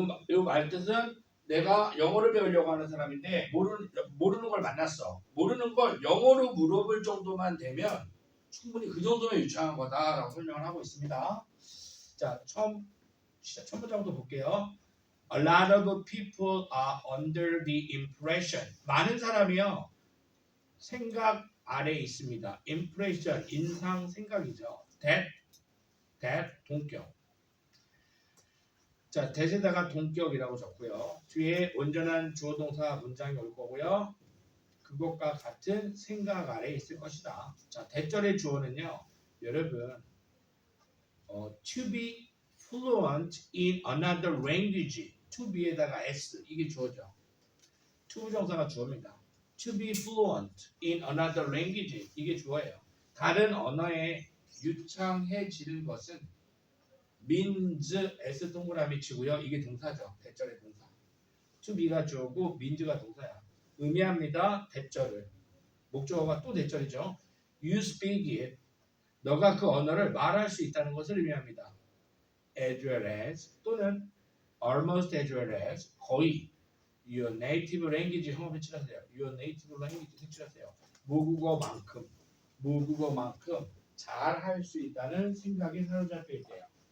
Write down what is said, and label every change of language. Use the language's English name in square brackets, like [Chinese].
[Korean] 요 말뜻은 내가 영어를 배우려고 하는 사람인데 모르는 걸 만났어. 모르는 걸 영어로 물어볼 정도만 되면 충분히 그 정도면 유창한 거다라고 설명을 하고 있습니다. 자, 첫 문장부터 볼게요. [English] A lot of people are under the impression. [Korean] 많은 사람이요. 생각 아래 있습니다. impression, 인상, 생각이죠. that, 동격. 자, that에다가 동격이라고 적고요. 뒤에 온전한 주어 동사 문장이 올 거고요. 그것과 같은 생각 아래 있을 것이다. 자, 대절의 주어는요. 여러분 [English] to be fluent in another language. [Korean] to be에다가 s 이게 주어죠. to 부정사가 주어입니다. [English] to be fluent in another language [Korean] 이게 주어예요. 다른 언어에 유창해지는 것은 means s 동그라미 치고요. 이게 동사죠. 대절의 동사. to be가 주어고 means가 동사야. 의미합니다. 대절을. 목적어가 또 대절이죠. [English] You speak it. [Korean] 너가 그 언어를 말할 수 있다는 것을 의미합니다. [English] as well as [Korean] 또는 [English] almost as well as [Korean] 거의 [English] your native language [Korean] 형업 색칠하세요. [English] your native language [Korean] 색칠하세요. 모국어만큼 잘 할 수 있다는 생각이 사로잡혀 있대요.